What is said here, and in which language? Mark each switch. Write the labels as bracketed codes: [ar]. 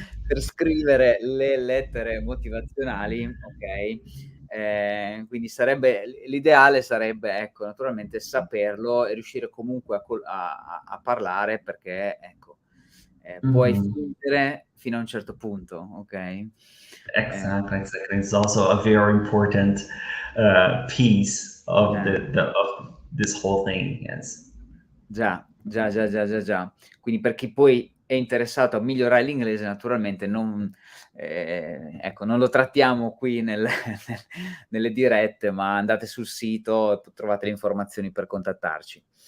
[it] per scrivere le lettere motivazionali, okay, quindi l'ideale sarebbe, ecco, naturalmente saperlo e riuscire comunque a parlare perché, ecco, puoi Mhm. fingere fino a un certo punto, okay? Ehm, [en] Exactly, exactly. It's also a very important piece of eh. of this whole thing. Yes. [it] Già, già, già, già, già, già. Quindi per chi poi è interessato a migliorare l'inglese naturalmente ecco, non lo trattiamo qui nelle dirette, ma andate sul sito e p trovate le informazioni per contattarci.